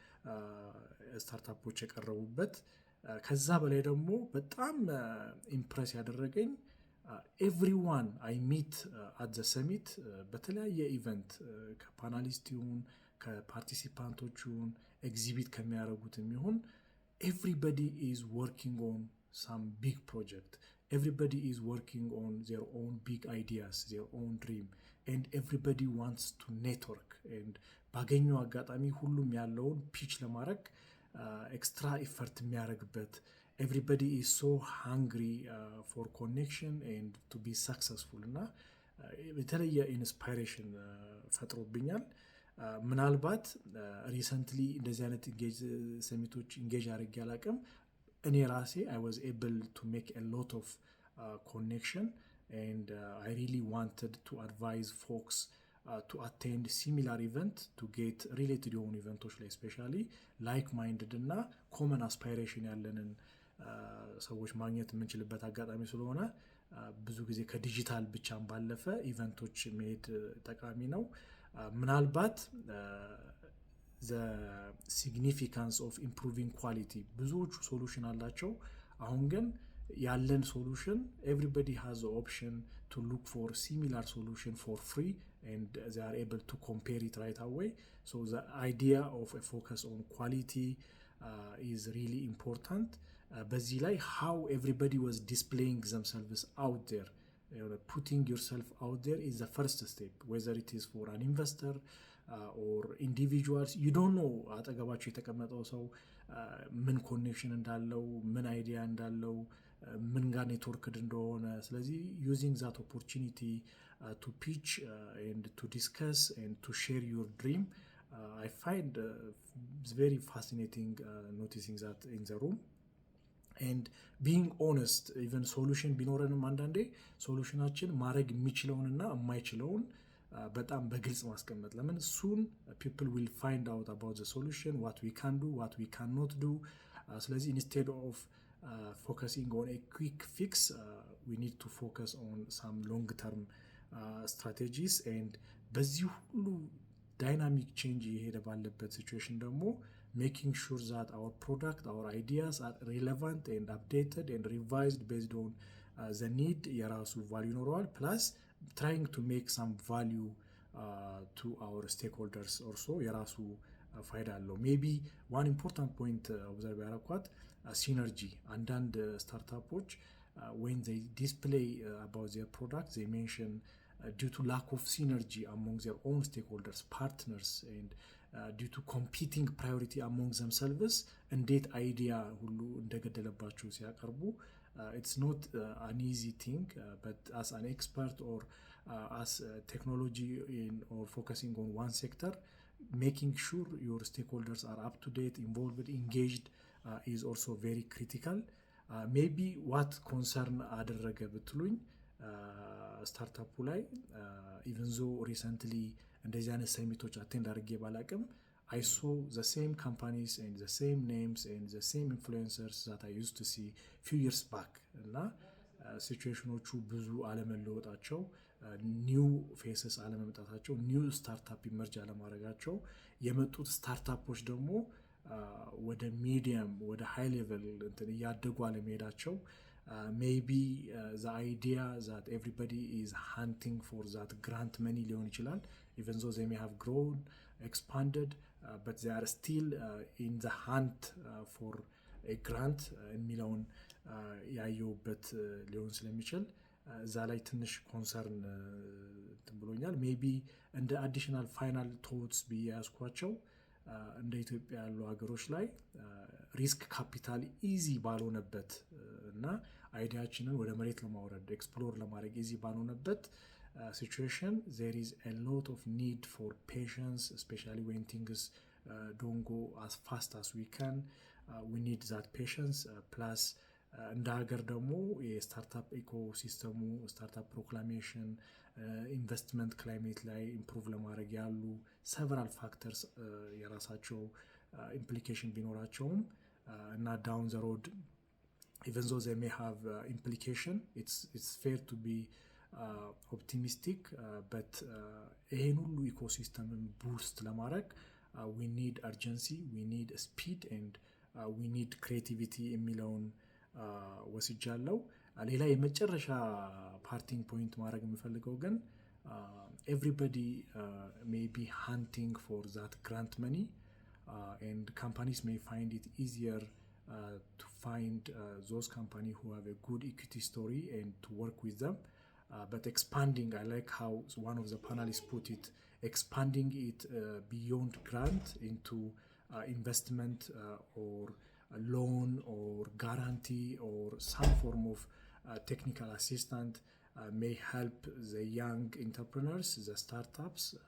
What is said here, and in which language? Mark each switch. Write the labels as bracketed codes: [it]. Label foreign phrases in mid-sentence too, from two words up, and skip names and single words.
[am] ስታርታፖች የቀረቡበት። ከዛ በላይ ደግሞ በጣም ኢምፕረስ ያደረገኝ [en] everyone I meet at the summit [am] በተለያየ ኢቨንት ከፓናሊስት ይሁን ከፓርቲሲፓንቶች ይሁን ኤግዚቢት ከሚያደርጉትም ይሁን [en] everybody is working on some big project. Everybody is working on their own big ideas, their own dream, and everybody wants to network. And [am] ባገኘው አጋጣሚ ሁሉም ያለውን ፒች ለማድረግ ኤክስትራ ኢፈርት የሚያደርግበት [en] everybody is so hungry for connection and to be successful [am] እና የተለየ ኢንስፓይሬሽን ፈጥሮብኛል። ምናልባት ሪሰንትሊ እንደዚህ አይነት ሰሚቶች ኢንጌጅ አድርጌ አላቅም። እኔ ራሴ I [en] was able to make a lot of connection and I really wanted to advise folks to attend similar event to get related [am] የሆኑ ኢቨንቶች ላይ [en] especially like minded እና common aspiration [am] ያለንን ሰዎች ማግኘት የምንችልበት አጋጣሚ ስለሆነ ብዙ ጊዜ ከዲጂታል ብቻም ባለፈ ኢቨንቶች መሄድ ጠቃሚ ነው። ምናልባት [en] the significance of improving quality [am] ብዙዎቹ ሶሉሽን አላቸው። አሁን ግን ያለን ሶሉሽን [en] everybody has the option to look for similar solution for free and they are able to compare it right away. So the idea of a focus on quality is really important. [am] በዚህ ላይ [en] how everybody was displaying themselves out there. Putting yourself out there is the first step, whether it is for an investor or individuals. You don't know [am] አጠገባቸው የተቀመጠው ሰው ምን ኮኔክሽን እንዳለው፣ ምን አይዲያ እንዳለው፣ ምን ጋር ኔትወርክድ እንደሆነ። ስለዚህ [en] using that opportunity to pitch and to discuss and to share your dream, I find very fascinating noticing that in the room. and being honest, even solution [am] ቢኖረንም አንዳንዴ ሶሉሽናችን ማድረግ የሚችለውንና የማይችለውን በጣም በግልጽ ማስቀመጥ። ለምን [en] soon people will find out about the solution, what we can do, what we cannot do. ስለዚህ instead of focusing on a quick fix, we need to focus on some long term strategies. [am] and በዚህ ሁሉ [en] dynamic change [am] የሄደ ባለበት ሲቹዌሽን ደግሞ [en] making sure that our product, our ideas are relevant and updated and revised based on the need [am] የራሱ ቫልዩ ይኖረዋል። [en] plus trying to make some value to our stakeholders also [am] የራሱ ፋይዳ አለው። [en] ሜቢ one important point [am] ኦብዘርቭ ያደረኳት ሲነርጂ። አንዳንድ ስታርታፖች [en] when they display about their product they mention due to lack of synergy among their own stakeholders, partners and due to competing priority among themselves [am] እንዴት አይዲያ ሁሉ እንደገደለባቸው ሲያቀርቡ [en] it's not an easy thing, but as an expert or as technology or focusing on one sector, making sure your stakeholders are up to date, involved, engaged is also very critical. Maybe what concern [am] አደረገ ብትሉኝ ስታርታፑ ላይ [en] even though recently [am] እንደዚህ አይነት ሰሚቶች አቴንድ አድርጌ ባላቅም [en] I saw the same companies and the same names and the same influencers that I used to see few years back [am] እና ሲቹዌሽኖቹ ብዙ አለመለወጣቸው ኒው ፌሰስ አለመምጣታቸው ኒው ስታርታፕ ኢመርጅ አለማድረጋቸው የመጡት ስታርታፖች ደግሞ ወደ ሚዲየም ወደ ሃይ ሌቨል እንትን እያደጉ አለመሄዳቸው [en] maybe the idea that everybody is hunting for that grant money [am] ሊሆን ይችላል [en] even though they may have grown expanded but they are still in the hunt for a grant የሚለውን [am] ያየውበት ሊሆን ስለሚችል እዛ ላይ ትንሽ ኮንሰርን ብሎኛል ሜቢ እንደ [en] additional final thoughts [am] ቢያስኳቸው እንደ ኢትዮጵያ ያሉ ሀገሮች ላይ [en] risk capital [am] ኢዚ ባልሆነበት እና አይዲያችንን ወደ መሬት ለማውረድ ኤክስፕሎር ለማድረግ ኢዚ ባልሆነበት [en] situation there is a lot of need for patience especially when things don't go as fast as we can we need that patience plus [am] እንደ ሀገር ደግሞ የስታርታፕ ኢኮሲስተሙ ስታርታፕ ፕሮክላሜሽን ኢንቨስትመንት ክላይሜት ላይ ኢምፕሩቭ ለማድረግ ያሉ [en] several factors የራሳቸው implication [am] ቢኖራቸውም እና [en] down the road even though they may have implication it's fair to be optimistic but [am] ይሄን ሁሉ ኢኮሲስተምን ቡስት ለማድረግ [en] we need urgency we need speed and we need creativity የሚለውን [am] ወስጃለሁ ሌላ የመጨረሻ ፓርቲንግ ፖይንት ማድረግ የምፈልገው ግን [en] everybody may be hunting for that grant money and companies may find it easier to find those companies who have a good equity story and to work with them but expanding I like how one of the panelists put it expanding it beyond grant into investment or a loan or guarantee or some form of technical assistance may help the young entrepreneurs, the startups